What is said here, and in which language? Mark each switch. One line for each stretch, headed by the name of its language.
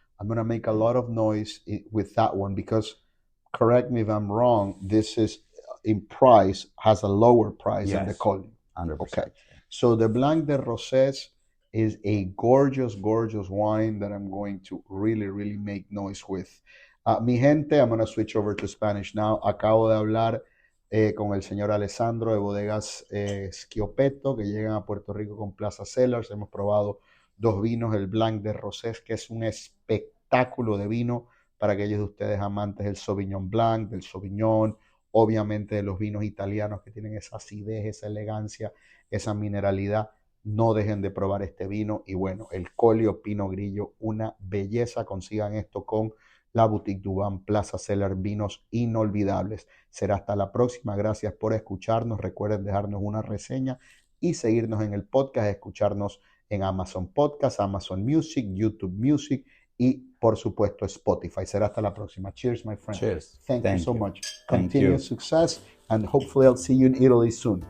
English: I'm gonna make a lot of noise with that one because, correct me if I'm wrong, this is in price has a lower price than the Yes, Colli. 100%. Okay, so the Blanc de Rosés is a gorgeous wine that I'm going to really make noise with.
Spanish: Mi gente,
English: I'm gonna switch over to Spanish now.
Spanish: Acabo de hablar con el señor Alessandro de Bodegas Schiopetto, que llegan a Puerto Rico con Plaza Cellars. Hemos probado dos vinos, el Blanc de Rosés, que es un espectáculo de vino para aquellos de ustedes amantes del Sauvignon Blanc, del Sauvignon, obviamente de los vinos italianos que tienen esa acidez, esa elegancia, esa mineralidad. No dejen de probar este vino. Y bueno, el Collio Pinot Grigio, una belleza. Consigan esto con la Boutique Dubán, Plaza Cellar, vinos inolvidables. Será hasta la próxima. Gracias por escucharnos. Recuerden dejarnos una reseña y seguirnos en el podcast, escucharnos en Amazon Podcast, Amazon Music, YouTube Music y por supuesto Spotify. Será hasta la próxima.
English: Cheers, my friend. Cheers. Thank you so much. Thank Continued success and hopefully I'll see you in Italy soon.